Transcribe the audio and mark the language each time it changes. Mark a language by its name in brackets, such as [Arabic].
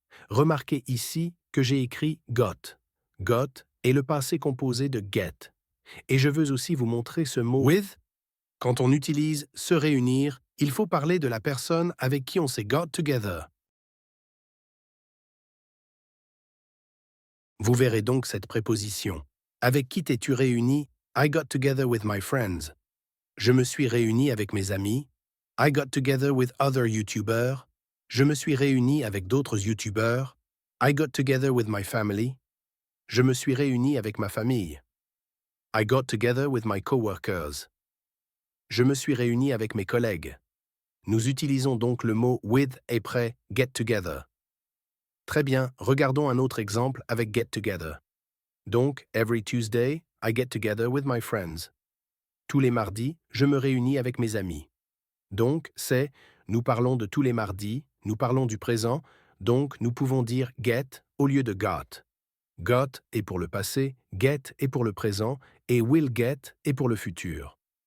[French] Remarquez ici que j'ai écrit got. Got est le passé composé de get. Et je veux aussi vous montrer ce mot with. Quand on utilise se réunir, il faut parler de la personne avec qui on s'est got together. Vous verrez donc cette préposition. Avec qui t'es-tu réuni? [English] I got together with my friends. [French] Je me suis réuni avec mes amis. [English] I got together with other YouTubers. [French] Je me suis réuni avec d'autres YouTubers. [English] I got together with my family. [French] Je me suis réuni avec ma famille. [English] I got together with my coworkers. [French] Je me suis réuni avec mes collègues. Nous utilisons donc le mot with après get together. Très bien, regardons un autre exemple avec get together. [English] Donc, every Tuesday, I get together with my friends. [French] Tous les mardis, je me réunis avec mes amis. Donc, c'est nous parlons de tous les mardis, nous parlons du présent, donc nous pouvons dire get au lieu de got. Got est pour le passé, get est pour le présent et will get est pour le futur.